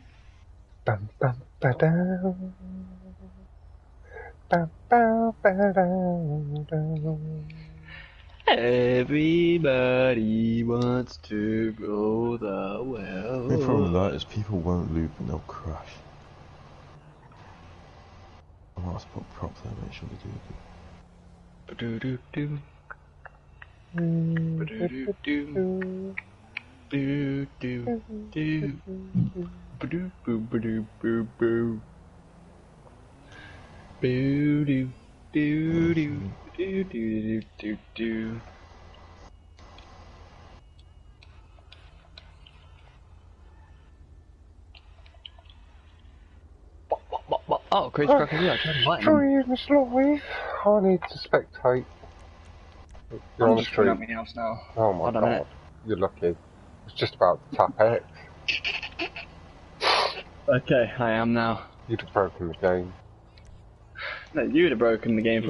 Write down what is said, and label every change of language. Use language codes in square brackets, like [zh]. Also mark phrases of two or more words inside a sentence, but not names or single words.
[en] Bum bum ba down. Bum bum ba down. Everybody wants to go the well. The problem with that is people won't loop and they'll crash. I might have to put props there, make sure they do it. Ba-do-do-do. Ba-do-do-do. Do-do-do. Ba-do-boo-ba-do-boo-boo. Boo-doo. Do-do. Do-do-do-do-do. Oh, KrazieKracker, yeah, I tried inviting him. Stream's live. I need to spectate. You're I'm on the just coming street. out my house now. Oh my Hold on a god. minute. You're lucky. It's just about to tap X. Okay, I am now. You'd have broken the game. No, you'd have broken the game for